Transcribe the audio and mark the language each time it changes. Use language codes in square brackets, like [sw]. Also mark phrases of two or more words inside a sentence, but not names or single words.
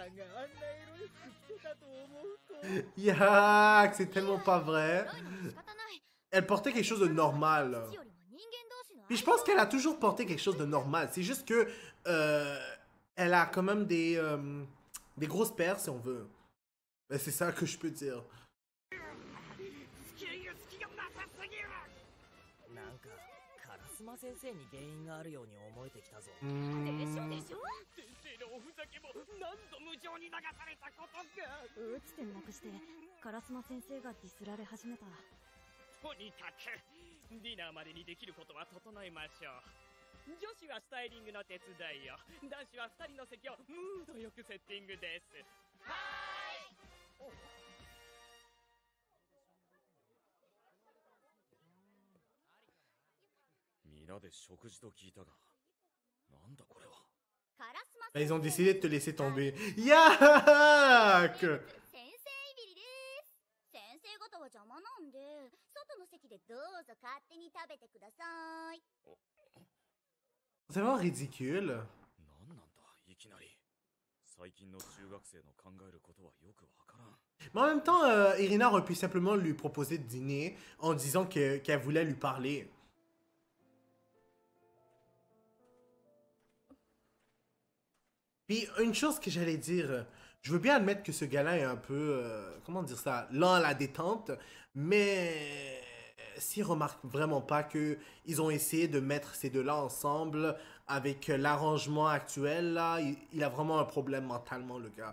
[fr] Yak, c'est tellement pas vrai. Elle portait quelque chose de normal. Puis je pense qu'elle a toujours porté quelque chose de normal. C'est juste que elle a quand même des grosses paires, si on veut. Ben, c'est ça que je peux dire. [ja] 馬先生に原因があるように思えてきたぞ。でしょでしょ。先生のおふざけも何度無情に流されたことか。打つ点なくして烏丸先生がディスられ始めた。とにかくディナーまでにできることは整えましょう。女子はスタイリングの手伝いを、男子は2人の席をムードよくセッティングです。はーい。皆で食事と聞いたが、なんだこれは。 [fr] Ils ont décidé de te laisser tomber. Yak! [ja] 先生いびりです。先生方は邪魔なんで、外の席でどうぞ勝手に食べてください。 [fr] C'est vraiment ridicule. [ja] なんなんだ、いきなり。最近の中学生の考えることはよくわからん。 [fr] Mais en même temps, Irina aurait pu simplement lui proposer de dîner en disant qu'elle voulait lui parler. Puis une chose que j'allais dire, je veux bien admettre que ce gars-là est un peu, comment dire ça, lent à la détente, mais s'il remarque vraiment pas que ils ont essayé de mettre ces deux-là ensemble avec l'arrangement actuel, là, il a vraiment un problème mentalement, le gars.